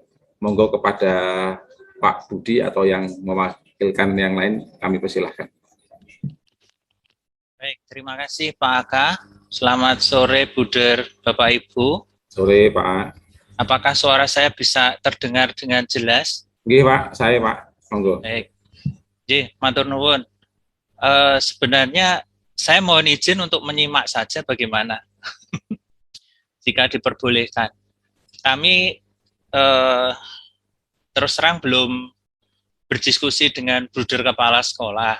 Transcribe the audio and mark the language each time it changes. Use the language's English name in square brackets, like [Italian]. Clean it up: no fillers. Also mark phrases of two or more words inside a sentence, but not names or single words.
[Indonesian] Monggo kepada Pak Budi atau yang mewakilkan yang lain, kami persilahkan. Baik, terima kasih Pak Aka. Selamat sore Buder, Bapak Ibu. Sore Pak. Apakah suara saya bisa terdengar dengan jelas? [Javanese] Nggih Pak, saya Pak. Monggo. [Indonesian] Baik. [Javanese] Nggih, matur nuwun. [Indonesian] Sebenarnya saya mohon izin untuk menyimak saja bagaimana. Jika diperbolehkan. Kami terus terang belum berdiskusi dengan Bruder Kepala Sekolah.